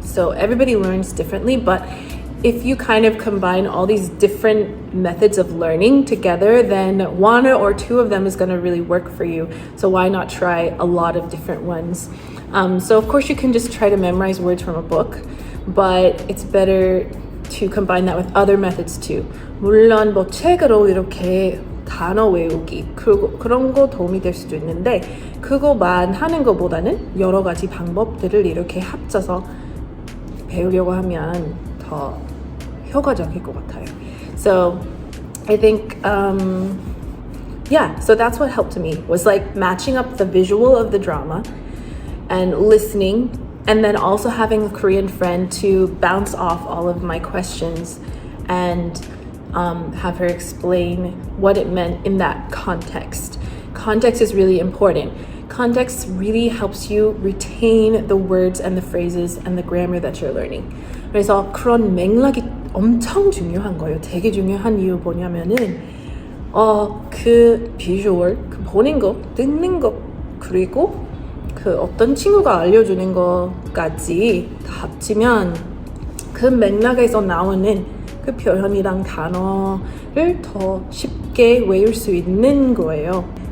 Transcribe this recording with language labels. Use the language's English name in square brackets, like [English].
[English] So everybody learns differently, but if you kind of combine all these different methods of learning together, then one or two of them is going to really work for you. So why not try a lot of different ones? So of course you can just try to memorize words from a book, but it's better to combine that with other methods too. [Korean] 물론 뭐 책으로 이렇게 단어 외우기 그런 거 도움이 될 수도 있는데 그거만 하는 것보다는 여러 가지 방법들을 이렇게 합쳐서 배우려고 하면 더 효과적일 것 같아요. [English] So I think so that's what helped me was like matching up the visual of the drama and listening, and then also having a Korean friend to bounce off all of my questions and have her explain what it meant in that context. Context is really important. context really helps you retain the words and the phrases and the grammar that you're learning. [Korean] 그래서 그런 맥락이 엄청 중요한 거예요. 되게 중요한 이유 뭐냐면은 그 비주얼, 그 보는 거, 듣는 거, 그리고 그 어떤 친구가 알려주는 것까지 다 합치면 그 맥락에서 나오는 그 표현이랑 단어를 더 쉽게 외울 수 있는 거예요.